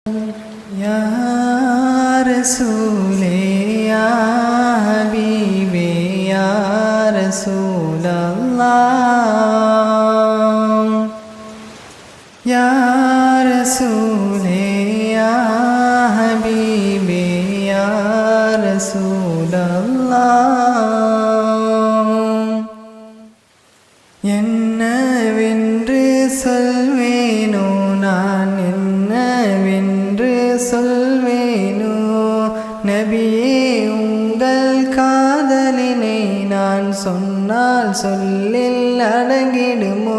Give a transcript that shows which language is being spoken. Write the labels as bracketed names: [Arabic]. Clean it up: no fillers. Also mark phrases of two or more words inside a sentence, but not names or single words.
[Urdu] یا رسولِ یا حبیبِ یا رسول اللہ یا رسولِ یا حبیبِ یا رسول اللہ [Tamil] என்னவென்று சொல்வேனோ நான் என்னவென்று சொல்வேனோ நபியே உங்கள் காதலினை நான் சொன்னால் சொல்லில் அடங்கிடும்